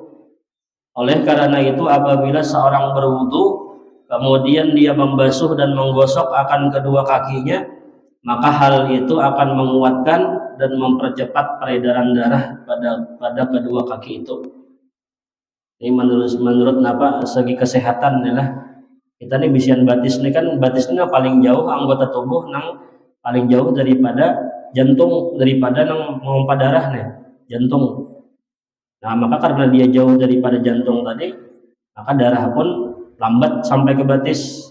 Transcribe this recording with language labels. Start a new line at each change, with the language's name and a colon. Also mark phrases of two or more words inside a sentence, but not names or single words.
Indonesian: Oleh karena itu, apabila seorang berwudu, kemudian dia membasuh dan menggosok akan kedua kakinya, maka hal itu akan menguatkan dan mempercepat peredaran darah pada kedua kaki itu. Ini menurut apa segi kesehatan lah.
Banjar: Kita nih bisian batis ini kan batisnya paling jauh anggota tubuh nang paling jauh daripada jantung, daripada nang memompa darah nih, jantung.
Indonesian: Nah, maka karena dia jauh daripada jantung tadi, maka darah pun lambat sampai ke batis.